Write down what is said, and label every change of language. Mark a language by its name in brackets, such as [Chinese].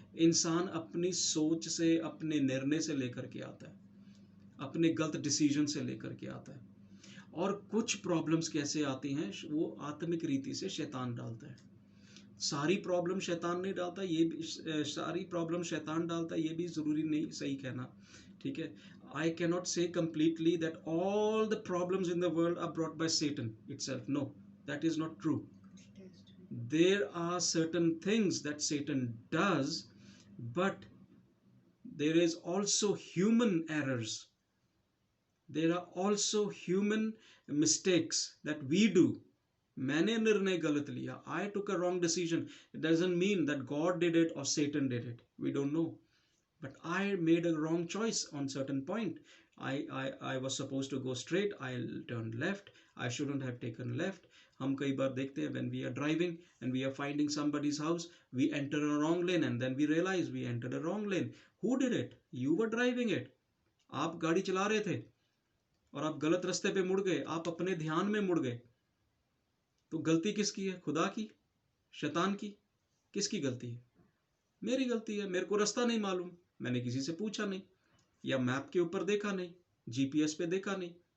[Hindi] इंसान अपनी सोच से, अपने निर्णय से लेकर के आता है, अपने गलत डिसीजन से लेकर के आता है। और कुछ प्रॉब्लम्स कैसे आती हैं? वो आत्मिक रीति से शैतान डालता है। सारी प्रॉब्लम शैतान नहीं डालता, ये भी सारी प्रॉब्लम शैतान डालता है, ये भी जरूरी नहीं सही कहना, ठीक है। [English] I cannot say completely that all the problems in the world are brought by Satan itself. No, that is not true. There are certain things that Satan does, but there is also human errors. There are also human mistakes that we do. मैंने निर्णय गलत लिया, I took a wrong decision. It doesn't mean that God did it or Satan did it. We don't know. But I made a wrong choice on certain point. I was supposed to go straight. I turned left. I shouldn't have taken left. हम कई बार देखते हैं when we are driving and we are finding somebody's house, we enter a wrong lane and then we realize we entered a wrong lane. Who did it? You were driving it. [Hindi] आप गाड़ी चला रहे थे और आप गलत रास्ते पे मुड़ गए, आप अपने ध्यान में मुड़ गए। तो गलती किसकी है? खुदा की? शैतान की? किसकी गलती है? मेरी गलती है। मेरे को रास्ता नहीं मालूम, मैंने किसी से पूछा नहीं, या मैप के ऊपर देखा नहीं, जीपीएस पे देखा नहीं।